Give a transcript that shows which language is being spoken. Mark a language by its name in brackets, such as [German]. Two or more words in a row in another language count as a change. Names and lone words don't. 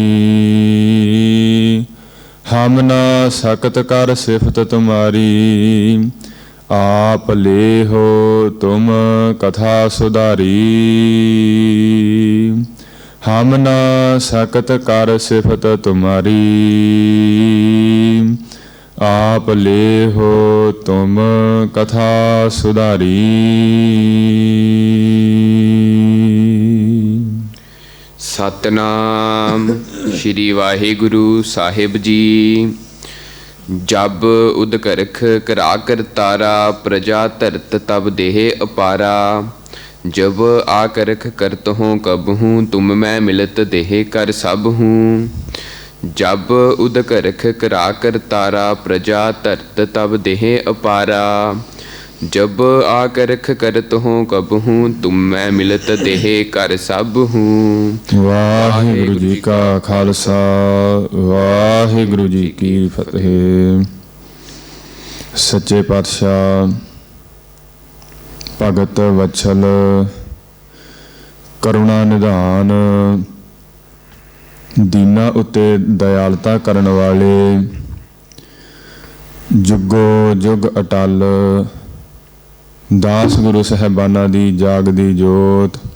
[Punjabi] ਹਮ ਨ ਸਕਤ ਕਰ ਸਿਫਤ ਤੁਮ੍ਹਾਰੀ ਆਪ ਲੇ ਹੋ ਤੁਮ ਕਥਾ ਸੁਧਾਰੀ ਹਮ ਨ ਸਕਤ ਕਰ ਸਿਫਤ ਤੁਮ੍ਹਾਰੀ ਆਪ ਲੇ ਹੋ ਤੁਮ ਕਥਾ ਸੁਧਾਰੀ। ਸਤਿਨਾਮ ਸ੍ਰੀ ਵਾਹਿਗੁਰੂ ਸਾਹਿਬ ਜੀ। ਜਬ ਉਦਕਰਖ ਕਰਾ ਕਰ ਤਾਰਾ ਪ੍ਰਜਾ ਧਰਤ ਤਬ ਦੇਹ ਅਪਾਰਾ ਜਬ ਆਕਰਖ ਕਰਤ ਹੋਂ ਕਬ ਹੂੰ ਤੁਮ ਮੈਂ ਮਿਲਤ ਦੇਹ ਕਰ ਸਬ ਹੂੰ ਜਬ ਉਦਕਰਖ ਕਰਾ ਕਰ ਤਾਰਾ ਪ੍ਰਜਾ ਧਰਤ ਤਬ ਦੇਹ ਅਪਾਰਾ ਜਬ ਆਕਰਖ ਕਰਤ ਹੋਂ ਕਬ ਹੂੰ ਤੁਮ ਮੈਂ ਮਿਲਤ ਦੇਹ ਕਰ ਸਬ ਹੂੰ। ਵਾਹਿਗੁਰੂ ਜੀ ਕਾ ਖਾਲਸਾ ਵਾਹਿਗੁਰੂ ਜੀ ਕੀ ਫਤਿਹ। ਸੱਚੇ ਪਾਤਸ਼ਾਹ ਭਗਤ ਵਤਸਲ ਕਰੁਣਾ ਨਿਧਾਨ ਦੀਨਾ ਉੱਤੇ ਦਯਾਲਤਾ ਕਰਨ ਵਾਲੇ ਜੁਗੋ ਜੁਗ ਅਟੱਲ ਦਾਸ ਗੁਰੂ ਸਾਹਬਾਨਾ ਦੀ ਜਾਗਦੀ ਜੋਤ